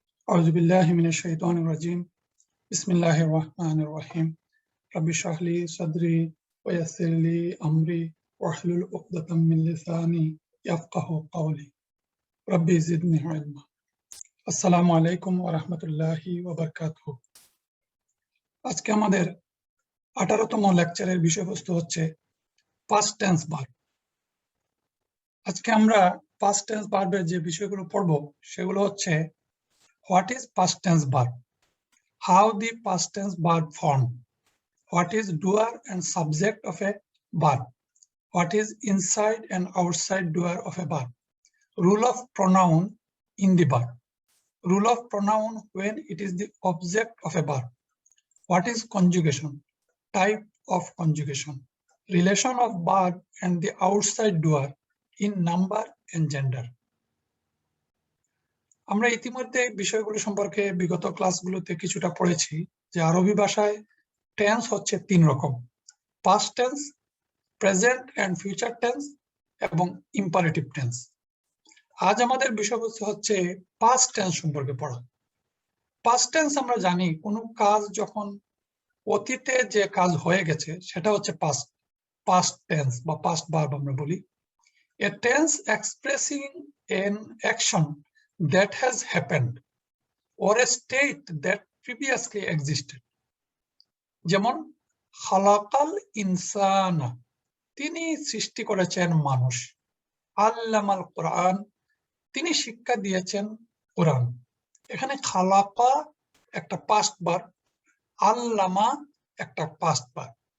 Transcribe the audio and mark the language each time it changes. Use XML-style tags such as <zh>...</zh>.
<ar>أعوذ بالله من الشيطان الرجيم بسم الله الرحمن الرحيم رب اشرح لي صدري ويسر لي أمري واحلل عقدة من لساني يفقه قولي ربي زدني علما আসসালামু আলাইকুম ওয়া রাহমাতুল্লাহি ওয়া বারাকাতুহু।</ar> <bn>আজকে আমাদের 18তম লেকচারের বিষয়বস্তু হচ্ছে পাস্ট টেন্স ভার্ব। আজকে আমরা পাস্ট টেন্স ভার্বের যে বিষয়গুলো পড়ব সেগুলো হচ্ছে</bn> <en>What is past tense verb, how the past tense verb form, what is doer and subject of a verb, what is inside and outside doer of a verb, rule of pronoun in the verb, rule of pronoun when it is the object of a verb, what is conjugation, type of conjugation, relation of verb and the outside doer in number and gender.</en> <bn>আমরা ইতিমধ্যে বিষয়গুলো সম্পর্কে বিগত ক্লাসগুলোতে কিছুটা পড়েছি যে আরবি ভাষায় টেন্স হচ্ছে তিন রকম: past tense, present and future tense এবং ইম্পারেটিভ টেন্স। আজ আমাদের বিষয়বস্তু হচ্ছে পাস্ট টেন্স সম্পর্কে পড়া। পাস্ট টেন্স আমরা জানি কোনো কাজ যখন অতীতে যে কাজ হয়ে গেছে সেটা হচ্ছে পাস্ট টেন্স বা পাস্ট ভার্ব আমরা বলি।</bn> <en>A tense expressing an action that has happened or a state that previously existed.</en> <bn>যেমন</bn> <ar>খালাকাল ইনসানা,</ar> <bn>তিনি সৃষ্টি করেছেন মানুষ।</bn> <ar>আল্লামাল কোরআন,</ar> <bn>তিনি শিক্ষা দিয়েছেন কোরআন। এখানে খালাকা একটা পাস্ট ভার্ব, আল্লামা একটা পাস্ট ভার্ব।</bn>